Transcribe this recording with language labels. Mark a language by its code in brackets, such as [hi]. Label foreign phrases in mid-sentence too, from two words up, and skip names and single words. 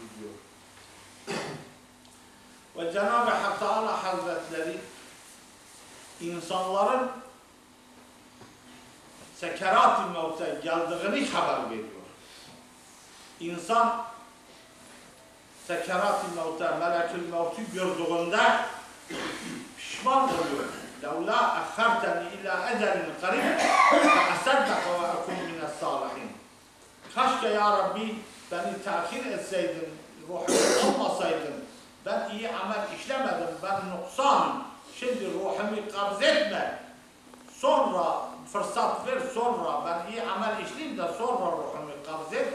[tr] Ve Cenab-ı Hak Teala Hazretleri insanların sekerat-ı mevte geldiğini haber veriyor. İnsan sekerat-ı mevte, melekül mevtü gördüğünde pişman oluyor. [ar] لَوْلَا اَخَّرْتَنِ اِلَى اَجَلٍ قَرِيبٍ فَاَسَدَّقَ وَاَكُمْ مِنَ الصَّالِحِينَ [tr] Keşke ya Rabbi beni tahir etseydin, ruhumu olmasaydın. Ben iyi amel işlemedim, ben nuksanım. Şimdi ruhumu kabz etme. Sonra fırsat ver, sonra ben iyi amel işleyeyim de sonra ruhumu kabz et.